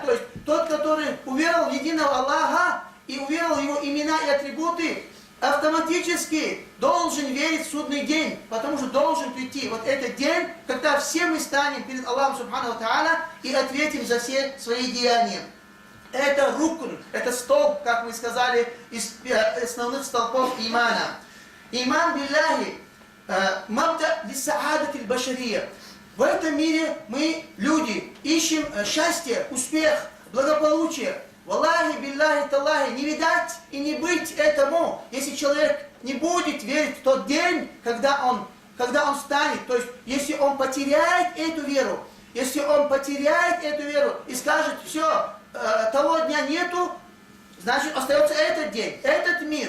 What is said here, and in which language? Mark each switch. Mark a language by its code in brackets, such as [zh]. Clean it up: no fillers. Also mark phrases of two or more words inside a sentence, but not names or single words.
[ru] То есть тот, который уверовал в единого Аллаха и уверовал в его имена и атрибуты, автоматически должен верить в судный день, потому что должен прийти вот этот день, когда все мы станем перед Аллахом [ar] سبحانه وتعالى [ru] и ответим за все свои деяния. Это рукн, это столб, как мы сказали, из основных столпов имана. [ar] إيمان بالله، مبدأ للسعادة البشرية. [ru] В этом мире мы, люди, ищем счастье, успех, благополучие. [ar] والله، بالله، تالله, [ru] не видать и не быть этому, если человек не будет верить в тот день, когда он станет. То есть, если он потеряет эту веру, и скажет, все, того дня нету, значит, остается этот день, этот мир.